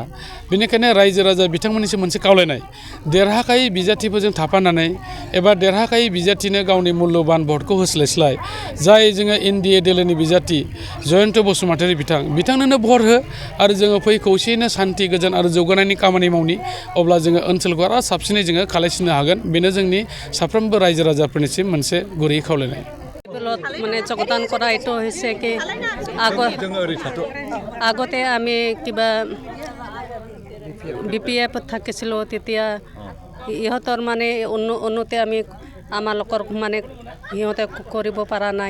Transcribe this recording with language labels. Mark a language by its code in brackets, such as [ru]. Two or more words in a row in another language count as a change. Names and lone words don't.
[brx] बेनिखायनो रायजो राजा बिथांमोननिसिम मोनसे खावलायनाय, देरहाखायै बिजाथिफोरजों थाफानानै एबा देरहाखायै बिजाथिनो गावनि मुल्यबान भटखौ होस्लायस्लाय जाय जोङो एनडिए दोलोनि बिजाथि जयन्त बसुमतारी बिथांनोनो भट हो आरो जोङो फै खौसेयैनो सान्ति गोजोन आरो जौगानायनि खामानि मावनि। अब्ला जोङो ओनसोलखौ आरो साबसिनै जोङो खालायसिननो हागोन। बेनो जोंनि साफ्रोमबो रायजो राजाफोरनिसिम मोनसे गुरै खावलायनाय। [as] মানে যোগদান কৰা এইটো হৈছে কি আগতে আমি কিবা বিপিএফ থাকিছিলোঁ তেতিয়া ইহঁতৰ মানে উন্নতি আমি আমালোকৰ মানে সিহঁতে কৰিব পৰা নাই।